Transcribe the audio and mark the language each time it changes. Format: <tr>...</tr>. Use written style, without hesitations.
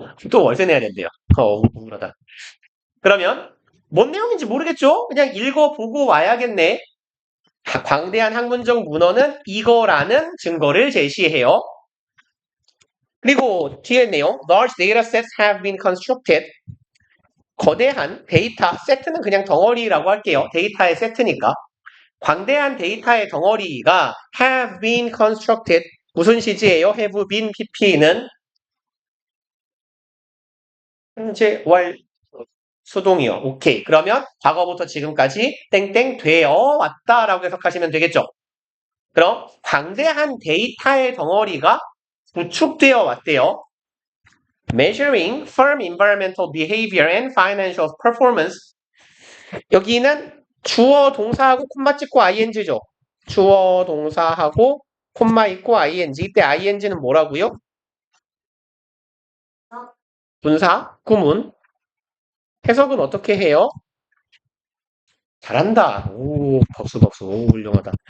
<ko>또 월세 내야 된대요. 우울하다. 그러면 뭔 내용인지 모르겠죠? 그냥 읽어보고 와야겠네. 광대한 학문적 문헌은 이거라는 증거를 제시해요. 그리고 뒤에 내용,</ko> <en>large data sets have been constructed.</en> <ko>거대한 데이터, 세트는 그냥 덩어리라고 할게요. 데이터의 세트니까. 광대한 데이터의 덩어리가</ko> <en>have been constructed.</en> <ko>무슨 시제예요?</ko> <en>have been pp</en> <ko>는 현재 월 수동이요. 오케이. 그러면 과거부터 지금까지 땡땡 되어 왔다라고 해석하시면 되겠죠. 그럼 광대한 데이터의 덩어리가 구축되어 왔대요.</ko> <en>Measuring firm environmental behavior and financial performance.</en> <ko>여기는 주어 동사하고 콤마 찍고 ing죠. 주어 동사하고 콤마 있고 ing. 이때 ing는 뭐라고요? 분사, 구문. 해석은 어떻게 해요? 잘한다. 오, 박수. 오, 훌륭하다.</ko>